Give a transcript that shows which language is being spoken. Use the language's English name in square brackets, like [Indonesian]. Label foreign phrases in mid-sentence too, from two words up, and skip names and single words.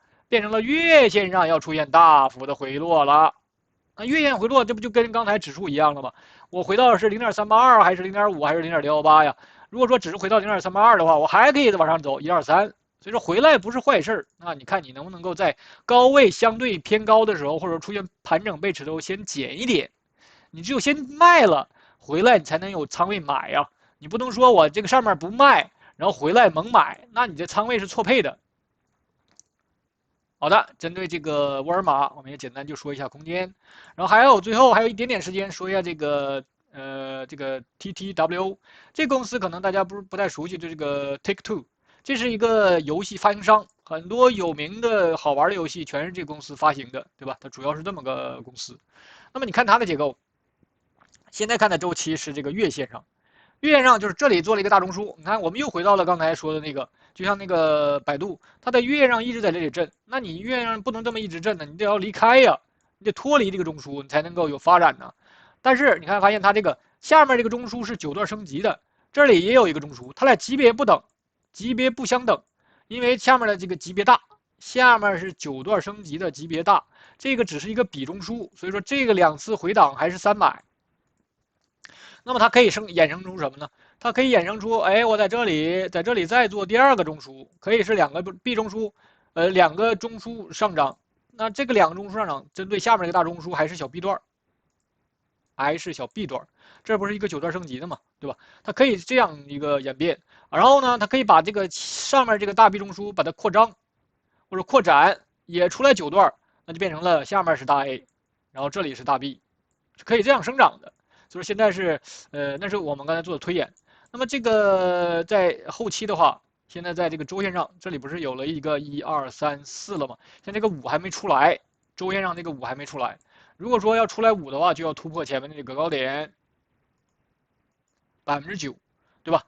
[Chinese] 變成了月線上要出現大幅的回落了。那月線回落，這不就跟剛才指數一樣了嗎？我回到的是0.382還是0.5還是0.118呀？如果說只是回到0.382的話，我還可以往上走123，所以說回來不是壞事。那你看你能不能夠在高位相對偏高的時候，或者出現盤整背馳的時候先減一點？你只有先賣了回來，你才能有倉位買呀。你不能說我這個上面不賣，然後回來猛買，那你這倉位是錯配的。好的，針對這個沃爾瑪，我們也簡單就說一下空間，然後最後還有一點點時間說一下這個TTW， 這個公司可能大家不太熟悉，就這個 Take-Two，這是一個遊戲發行商，很多有名的好玩的遊戲全是這個公司發行的，對吧？它主要是這麼個公司。那麼你看它的結構，現在看的週期是這個月線上，月線上就是這裡做了一個大中樞，你看我們又回到了剛才說的那個。就像那個百度，它在月上一直在這裡震，那你月上不能這麼一直震呢，你得要離開呀，你得脫離這個中樞，你才能夠有發展呢。但是你看，發現它這個下面這個中樞是9段升級的，這裡也有一個中樞，它倆級別不等，級別不相等，因為下面的這個級別大，下面是9段升級的級別大，這個只是一個比中樞，所以說這個2次回檔還是300。那麼它可以衍生出什麼呢？它可以衍生出，哎，我在这里再做第二个中枢，可以是两个 B 中枢，两个中枢上涨。那这个两个中枢上涨，针对下面这个大中枢还是小 B 段，还是小 B 段，这不是一个9段升级的嘛，对吧？它可以这样一个演变，然後呢，它可以把这个上面这个大 B 中枢把它擴張或者擴展，也出來9段，那就變成了下面是大 A，然後這裡是大 B， 是可以這樣生長的。所以現在是，那是我們剛才做的推演。那麼這個在後期的話，現在在這個週線上，這裡不是有了一個1、2、3、4了嗎？現在這個5還沒出來，週線上這個5還沒出來。如果說要出來5的話，就要突破前面的這個高點9%，對吧？